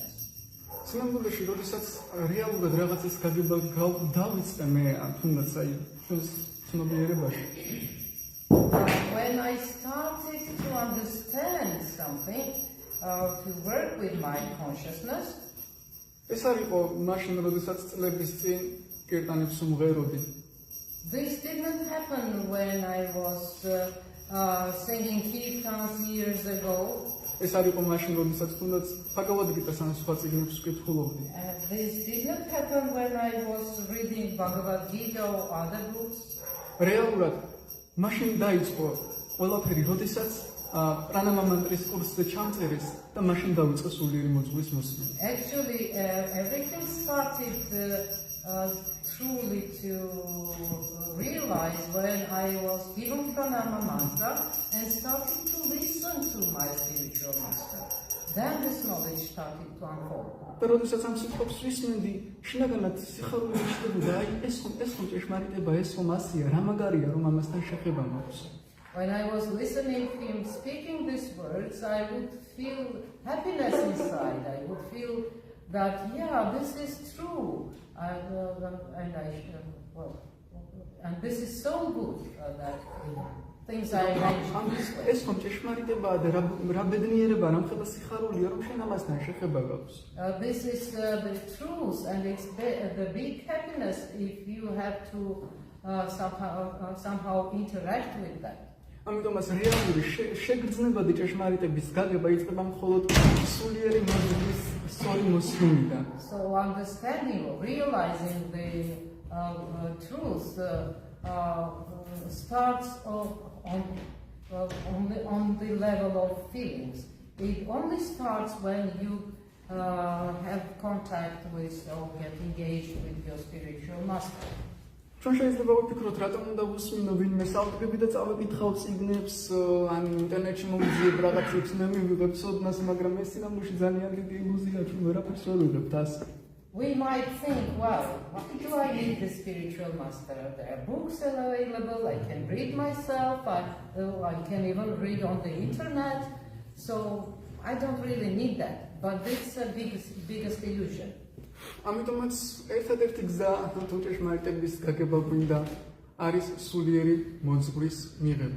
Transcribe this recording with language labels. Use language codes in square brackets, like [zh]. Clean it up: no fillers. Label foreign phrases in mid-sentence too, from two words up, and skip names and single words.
[ka] სინამდვილეში, როდესაც რეალურად რაღაცის გაგება დავიწყე მე, თუნდაც აი ჩვენს ცნობიერებაში. [en] When I started to understand something, to work with my consciousness, [ka] ეს არ იყო მაშინ, როდესაც წლების წინ კირტანებს უმღეროდი. [en] This didn't happen when I was singing kirtans years ago. [ka] ეს არ იყო მაშინ, როდესაც თუნდაც ბაგავად გიტას ან სხვა წიგნებს ვკითხულობდი. [en] This didn't happen when I was reading Bhagavad Gita or other books. [ka] რეალურად მაშინ დაიწყო ყველაფერი, როდესაც პრანამამანტრის კურსზე ჩამწერეს და მაშინ დავიწყე სულიერი მოძღვრის მოსვლა. [en] Actually, everything started truly to realize when I was given pranama mantra and started to listen to my spiritual master. Then this knowledge started to unfold. [ka] და როდესაც ამ სიტყვებს ვისმენდი, შინაგანად სიხარული მიჩნდებოდა, აი ეს ხომ ჭეშმარიტება, ეს ხომ ასია, რა მაგარია, რომ ამასთან შეხება მაქვს. [en] When I was listening to him speaking these words, I would feel happiness inside. I would feel that, yeah, this is true. And this is so good that things are arranged this way. [ka] ეს ხომ ჭეშმარიტებაა და რა ბედნიერება, რამხელა სიხარულია, რომ შენ ამასთან შეხება გაქვს. [en] This is the truth, and it's the big happiness if you have to somehow interact with that. [ka] ამიტომაც რეალური შეგრძნებადი ჭეშმარიტების გაგება იწყება მხოლოდ სულიერი მოძღვრის სწორი მოსვლიდან. [en] So understanding or realizing the truth starts on the level of feelings. It only starts when you have contact with or get engaged with your spiritual master. [ka] ჩვენ შეიძლება ვფიქროთ, რატომ უნდა ვუსმინო ვინმე საუბრები და წავეკითხავ წიგნებს, ან ინტერნეტში მომიძიებ რაღაცებს, მე მივიღებ ცოდნას, მაგრამ ეს სინამდვილეში ძალიან დიდი ილუზია, ჩვენ ვერაფერს ვერ ვიღებთ ასე. [en] We might think, well, why do I need the spiritual master? There are books available, I can read myself, I can even read on the internet, so I don't really need that. But it's the biggest illusion. [ka] ამიტომაც ერთადერთი გზა თუ ჭეშმარიტების გაგება გვინდა არის სულიერი მოძღვრის მიღება.